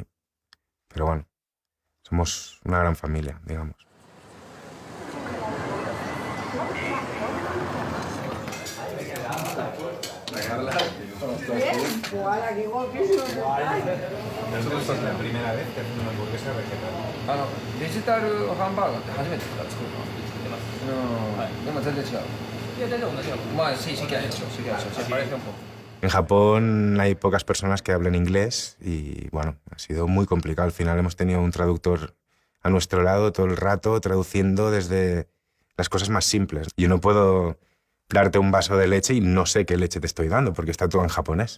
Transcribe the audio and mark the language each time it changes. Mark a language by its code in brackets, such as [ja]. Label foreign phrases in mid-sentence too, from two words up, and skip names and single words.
[es] Pero bueno, somos una gran familia, digamos. Nosotros es la primera vez que hacemos una hamburguesa vegetal. [ja] デジタルハンバーガーって初めてから作るの？でも全然違う。いや全然同じ。 [es] まあ sí, sí que ha hecho, sí que ha hecho, se parece un poco. En Japón hay pocas personas que hablen inglés y, bueno, ha sido muy complicado. Al final hemos tenido un traductor a nuestro lado todo el rato, traduciendo desde las cosas más simples. Yo no puedo darte un vaso de leche y no sé qué leche te estoy dando, porque está todo en japonés.